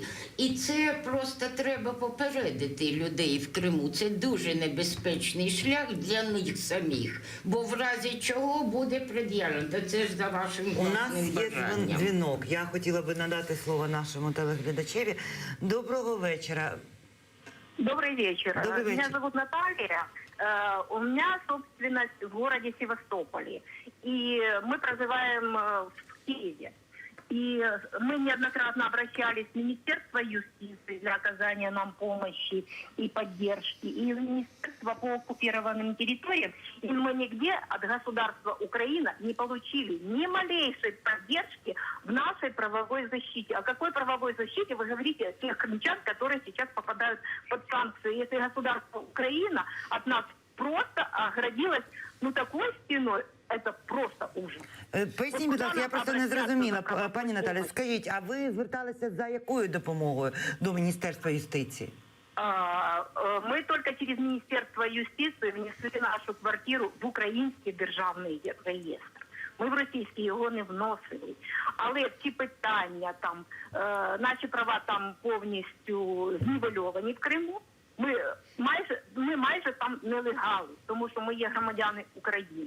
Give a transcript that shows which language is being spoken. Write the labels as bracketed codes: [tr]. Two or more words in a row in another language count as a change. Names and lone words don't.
[uk] І це просто треба попередити людей в Криму. Це дуже небезпечний шлях для них самих. Бо в разі чого буде пред'явлено. Та це ж за вашим У нас власним є бажанням. дзвінок. Я хотіла би надати слово нашому телеглядачеві. Доброго вечора. [ru] Добрый вечер. Добрый вечер. Меня зовут Наталья. У меня собственность в городе Севастополе. И мы проживаем в Киеве. И мы неоднократно обращались в Министерство юстиции для оказания нам помощи и поддержки, и в Министерство по оккупированным территориям. И мы нигде от государства Украина не получили ни малейшей поддержки в нашей правовой защите. О какой правовой защите вы говорите тех крымчан, которые сейчас попадают под санкции? Если государство Украина от нас просто оградилось такой стеной, это просто ужас. [uk] Поясніть, будь ласка, я просто не зрозуміла. Пані Наталі, скажіть, а ви зверталися за якою допомогою до Міністерства юстиції? [ru] Мы только через Министерство юстиции внесли нашу квартиру в [uk] український державний реєстр. Ми в російський його не вносили. Але ці питання, там, наші права там повністю знівельовані в Криму. Ми майже там нелегали, тому що ми є громадяни України.